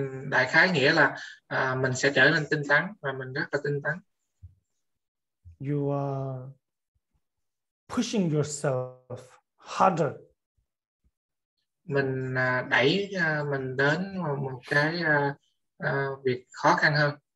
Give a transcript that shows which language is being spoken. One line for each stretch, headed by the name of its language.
Vietnamese: Đại khái nghĩa là mình sẽ trở nên tinh tấn, và mình rất là tinh tấn.
English: You are pushing yourself harder.
Vietnamese: Mình đẩy mình đến một cái việc khó khăn hơn.